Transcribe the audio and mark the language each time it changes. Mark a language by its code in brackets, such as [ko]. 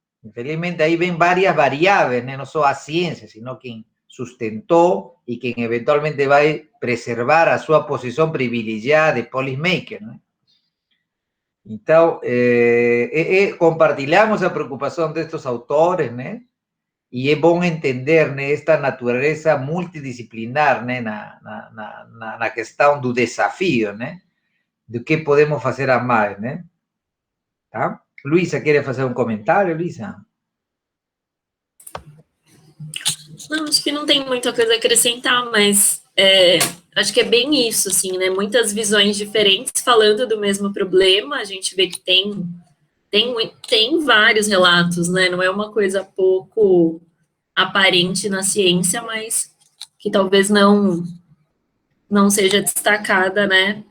[es] Infelizmente ahí ven varias variables, ¿no? No solo a ciencia, sino quien sustentó y quien eventualmente va a preservar a su posición privilegiada de policymaker, ¿no? Entonces, [pt] compartilhamos [es] a preocupación de estos autores, ¿no? Y es bueno entender, ¿no? Esta naturaleza multidisciplinar, ¿no? [pt] Na questão do desafío, [es] ¿no? De qué podemos hacer a más, ¿no? [pt] ¿Tá? [es] Luisa, ¿quiere hacer un comentario, Luisa? [pt] Não, acho que não tem muita coisa a acrescentar, mas acho que é bem isso, assim, né? Muitas visões diferentes falando do mesmo problema. A gente vê que tem vários relatos, né? Não é uma coisa pouco aparente na ciência, mas que talvez não seja destacada, né?